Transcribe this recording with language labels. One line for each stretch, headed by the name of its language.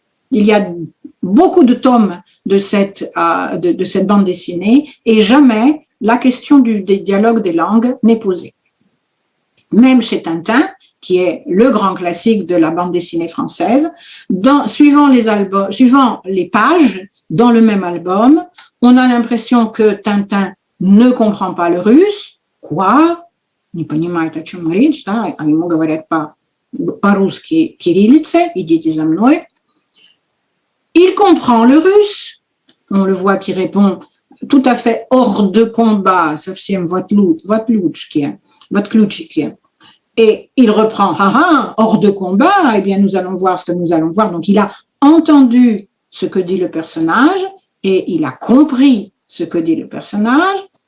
French: Il y a beaucoup de tomes de cette bande dessinée et jamais la question des dialogues des langues n'est posée. Même chez Tintin, qui est le grand classique de la bande dessinée française, suivant les pages dans le même album, on a l'impression que Tintin ne comprend pas le russe. Quoi?
Russian: Не понимает, о чем речь, да? А ему говорят по-русски кириллице, идите за мной.
French: Il comprend le russe. On le voit qui répond tout à fait hors de combat,
Russian: совсем в отлучке.
French: Et il reprend, hors de combat, eh bien nous allons voir ce que nous allons voir. Donc il a entendu ce que dit le personnage et il a compris ce que dit le personnage.